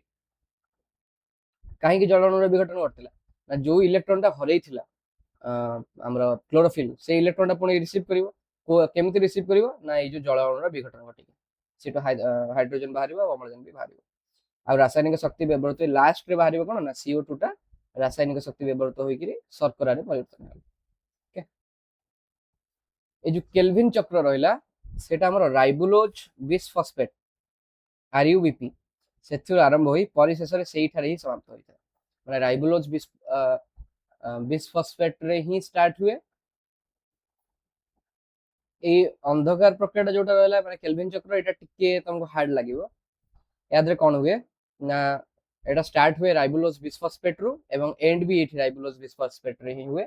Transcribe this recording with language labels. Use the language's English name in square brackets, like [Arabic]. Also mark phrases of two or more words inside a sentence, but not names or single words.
[Odia] କାହିଁକି ଜଳ ଅଣୁର ବିଘଟନ ଘଟିଥିଲା ନା ଯୋଉ ଇଲେକ୍ଟ୍ରନଟା ହରେଇଥିଲା ଆମର କ୍ଲୋରୋଫିଲ୍ ସେ ଇଲେକ୍ଟ୍ରନଟା ପୁଣି ରିସିଭ୍ କରିବ। କେମିତି ରିସିଭ୍ କରିବ ନା ଏଇ ଯୋଉ ଜଳ ଅଣୁର ବିଘଟନ ଘଟିକି ସେଠୁ ହାଇଡ୍ରୋଜେନ ବାହାରିବ ଆଉ ଅମ୍ଳଜାନ ବି ବାହାରିବ। ଆଉ ରାସାୟନିକ ଶକ୍ତି ବ୍ୟବହୃତ ଲାଷ୍ଟରେ ବାହାରିବ କଣ ନା CO2 ଟା ରାସାୟନିକ ଶକ୍ତି ବ୍ୟବହୃତ ହୋଇକିରି ଶର୍କରାରେ ପରିବର୍ତ୍ତନ ହେବ। ଏଇ ଯେ କେଲଭିନ ଚକ୍ର ରହିଲା ସେଟା ଆମର ରାଇବୋଲୋଜ ବିସଫସଫେଟ RUBP ସେଥିରୁ ଆରମ୍ଭ ହୋଇ ପରିଶେଷରେ ସେଇଠାରେ ହିଁ ସମାପ୍ତ ହୋଇଥାଏ। ମାନେ ରାଇବୋଲୋଜ ବିସଫସଫେଟରେ ହିଁ ଷ୍ଟାର୍ଟ ହୁଏ। এই ଅନ୍ଧକାର ପ୍ରକ୍ରିୟାଟା ଯୋଉଟା ରହିଲା ମାନେ କେଲଭିନ ଚକ୍ର ଏଇଟା ଟିକେ ତମକୁ ହାର୍ଡ ଲାଗିବ। ୟା ଦେହରେ କଣ ହୁଏ ନା এটা ଷ୍ଟାର୍ଟ ହୁଏ ରାଇବୋଲୋଜ ବିସଫସଫେଟରୁ ଏବଂ ଏଣ୍ଡ ବି ଏଠି ରାଇବୋଲୋଜ ବିସଫସଫେଟରେ ହିଁ ହୁଏ।